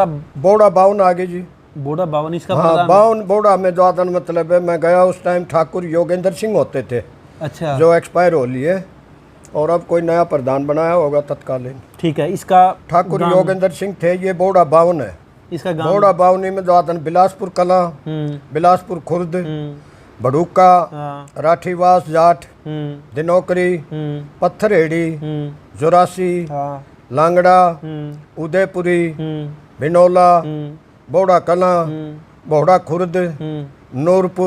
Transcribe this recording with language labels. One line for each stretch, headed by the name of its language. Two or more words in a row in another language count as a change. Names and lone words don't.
Hindi: 52 आगे जी। बोड़ा 52 इसका हाँ, प्रधान? 52 बोड़ा में द्वादन, मतलब है मैं गया उस टाइम ठाकुर योगेंद्र सिंह होते थे। अच्छा। जो एक्सपायर हो लिए और अब कोई नया प्रधान बनाया होगा तत्कालीन। ठीक है। इसका ठाकुर योगेंद्र सिंह थे। ये बोड़ा 52 है। इसका गांव? बोड़ा 52 में द्वादन बिलासपुर कला, बिलासपुर खुर्द, बड़ूका, हाँ, राठीवास जाट, दिनोकरी, पत्थरहेड़ी, जोरासी, हाँ, लांगड़ा, उदयपुरी, भिनोला, बोड़ा कला, बोड़ा खुर्द, नूरपुर,